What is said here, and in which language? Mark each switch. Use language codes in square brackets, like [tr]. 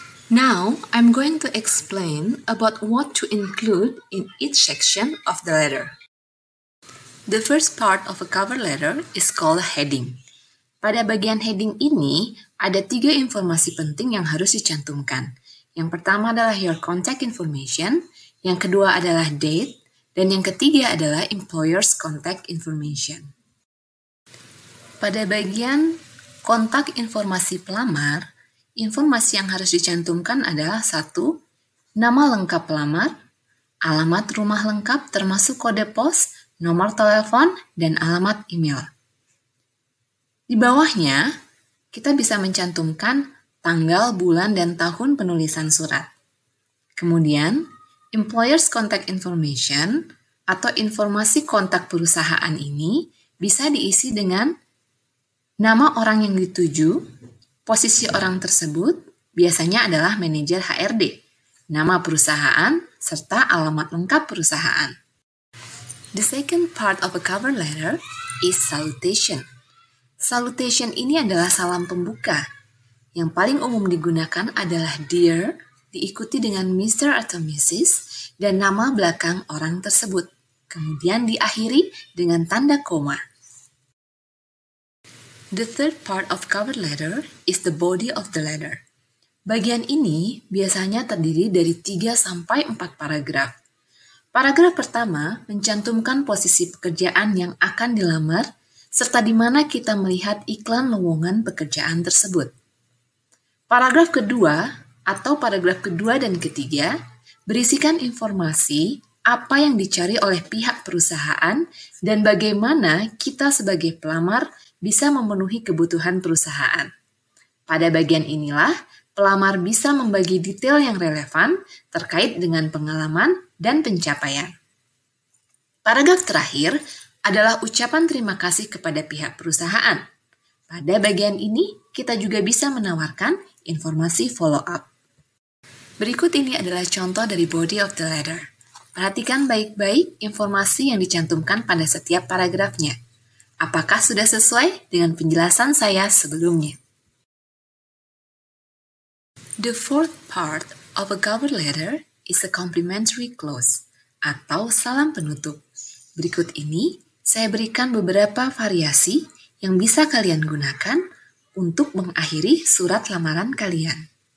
[en] Now, I'm going to explain about what to include in each section of the letter. The first part of a cover letter is called a heading. [id] Pada bagian heading ini, ada 3 informasi penting yang harus dicantumkan. Yang pertama adalah [en] your contact information, [id] yang kedua adalah date, dan yang ketiga adalah employer's contact information. Pada bagian kontak informasi pelamar, informasi yang harus dicantumkan adalah 1. Nama lengkap pelamar, alamat rumah lengkap termasuk kode pos, nomor telepon, dan alamat email. Di bawahnya, kita bisa mencantumkan tanggal, bulan, dan tahun penulisan surat. Kemudian, employer's contact information atau informasi kontak perusahaan ini bisa diisi dengan nama orang yang dituju, posisi orang tersebut, biasanya adalah manajer HRD, nama perusahaan, serta alamat lengkap perusahaan. [en] The second part of a cover letter is salutation. [id] Salutation ini adalah salam pembuka. Yang paling umum digunakan adalah dear, diikuti dengan Mr. atau Mrs. dan nama belakang orang tersebut. Kemudian diakhiri dengan tanda koma. [en] The third part of cover letter is the body of the letter. [id] Bagian ini biasanya terdiri dari 3 sampai 4 paragraf. Paragraf pertama mencantumkan posisi pekerjaan yang akan dilamar serta di mana kita melihat iklan lowongan pekerjaan tersebut. Paragraf kedua atau paragraf kedua dan ketiga berisikan informasi apa yang dicari oleh pihak perusahaan dan bagaimana kita sebagai pelamar bisa memenuhi kebutuhan perusahaan. Pada bagian inilah, pelamar bisa membagi detail yang relevan terkait dengan pengalaman dan pencapaian. Paragraf terakhir adalah ucapan terima kasih kepada pihak perusahaan. Pada bagian ini, kita juga bisa menawarkan informasi follow-up. Berikut ini adalah contoh dari body of the letter. Perhatikan baik-baik informasi yang dicantumkan pada setiap paragrafnya. Apakah sudah sesuai dengan penjelasan saya sebelumnya? [en] The fourth part of a cover letter is a complimentary close atau [id] salam penutup. Berikut ini saya berikan beberapa variasi yang bisa kalian gunakan untuk mengakhiri surat lamaran kalian.